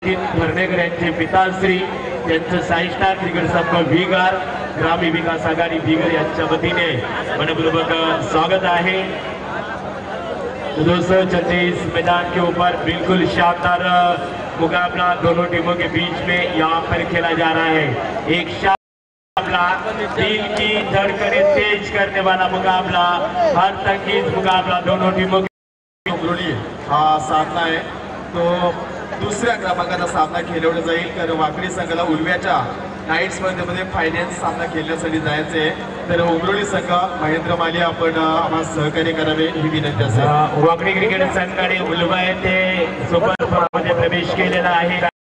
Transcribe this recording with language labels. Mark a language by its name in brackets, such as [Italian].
[Marathi] भरणेकर यांचे पिताश्री त्यांचं साईस्टार क्रिकेट संघ विगार ग्रामीण विकास आघाडी बिगर यांच्या वतीने मनपूर्वक स्वागत है। [Hindi] 236 मैदान के ऊपर बिल्कुल शानदार मुकाबला दोनों टीमों के बीच में यहाँ पर खेला जा रहा है। एक मुकाबला दिल की धड़कनें तेज करने वाला मुकाबला, हर तंगीज मुकाबला दोनों टीमों के [Marathi] उमरोली हा सामना आहे तो दुसऱ्या क्रमांकाचा सामना खेळवला जाईल। तर वाकडी संघाला उलव्याच्या नाईट स्पर्धेमध्ये फायनल सामना खेळण्यासाठी जायचे आहे। तर उमरोली संघ महेंद्र माली आपण आम्हाला सहकार्य करावे ही विनंती असेल। वाकडी क्रिकेट संघाने उलवा येथे सुपर मध्ये प्रवेश केलेला आहे।